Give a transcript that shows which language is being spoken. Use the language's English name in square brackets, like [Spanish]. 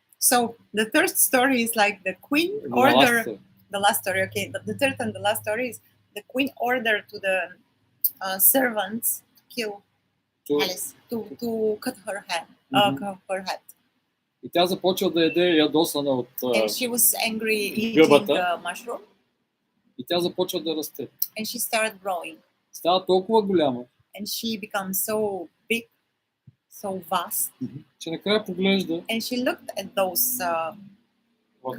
[English] So the third story is like the queen The order. last, The last story, okay. The third and the last story is the queen ordered to the servants to kill Alice, to cut her head. Mhm. Cut her head. [Bulgarian] И тя започва да яде ядосана от... [English] And she was angry eating [Bulgarian] гъбата. [English] the mushroom, [Bulgarian] И тя започва да расте. [English] and she started growing, [Bulgarian] Става толкова голяма, [English] and she becomes so big, so vast, [Bulgarian] че накрая поглежда [English] and she looked at those what is